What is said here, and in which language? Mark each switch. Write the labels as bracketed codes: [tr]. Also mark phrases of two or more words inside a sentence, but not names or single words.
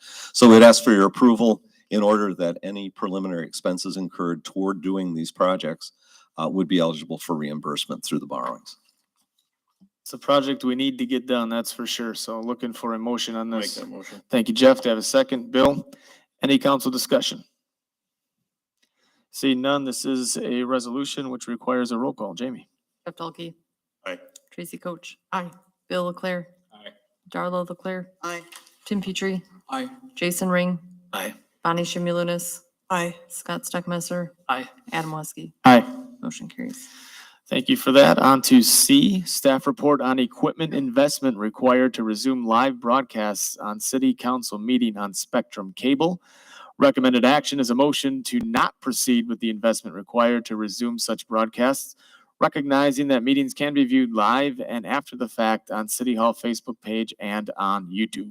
[en] So we'd ask for your approval in order that any preliminary expenses incurred toward doing these projects would be eligible for reimbursement through the borrowings. It's a project we need to get done, that's for sure. So looking for a motion on Make this. that motion. Thank you, Jeff. Do I have a second? Bill? Any council discussion? Seeing none, this is a resolution which requires a roll call. Jamie? Jeff Dalkey. Aye. Tracy Coach. Aye. Bill Leclerc. Aye. Darla Leclerc. Aye. Tim Petrie. Aye. Jason Ring. Aye. Bonnie Shimulinis. Aye. Scott Steckmesser. Aye. Adam Weskey. Aye. Motion carries. Thank you for that. On to C, staff report on equipment investment required to resume live broadcasts on city council meeting on Spectrum Cable. Recommended action is a motion to not proceed with the investment required to resume such broadcasts, recognizing that meetings can be viewed live and after the fact on City Hall Facebook page and on YouTube.